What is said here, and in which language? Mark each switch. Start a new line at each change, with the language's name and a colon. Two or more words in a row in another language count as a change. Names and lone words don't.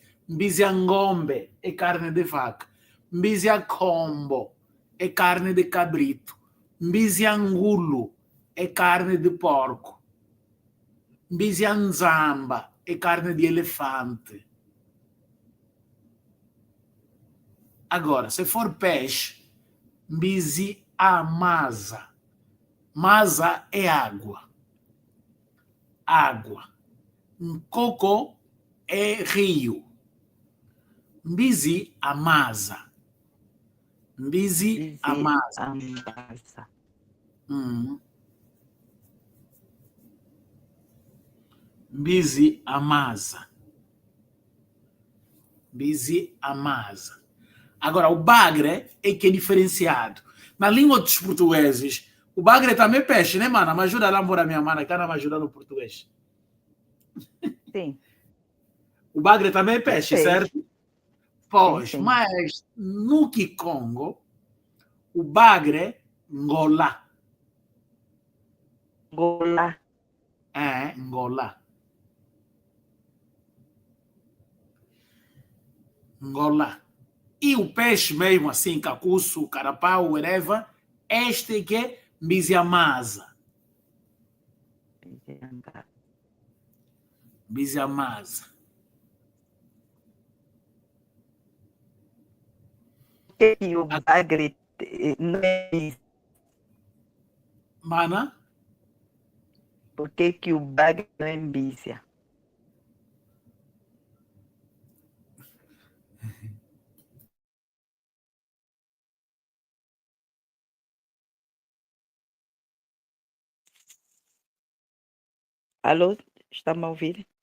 Portuguese: Mbiziangombe é carne de vaca. Mbiziacombo é carne de cabrito. Mbiziangulo é carne de porco. Mbizianzamba é carne de elefante. Agora, se for peixe,
Kongo: mbizi amasa.
Portuguese: Masa é água. Água. Coco é rio.
Kongo: Mbizi amasa. Mbizi amasa.
Portuguese: Ambasa.
Kongo: Mbizi amasa. Mbizi amasa.
Portuguese: Agora, o bagre é que é diferenciado. Na língua dos portugueses, o bagre também é peixe, né, mana? Me ajuda lá, embora minha mana, que ela me ajuda no português. Sim. O bagre também é peixe, certo? Pois, sim. mas no Kikongo, o bagre ngola. Gola. Ngola. Ngola. E o peixe mesmo, assim, cacuço, carapau, whatever, este que é mbiziamasa. Mbiziamasa. Por que o bagre não é mbizi? Mana? Por que o bagre não é mbizi? Alô, está me a ouvir?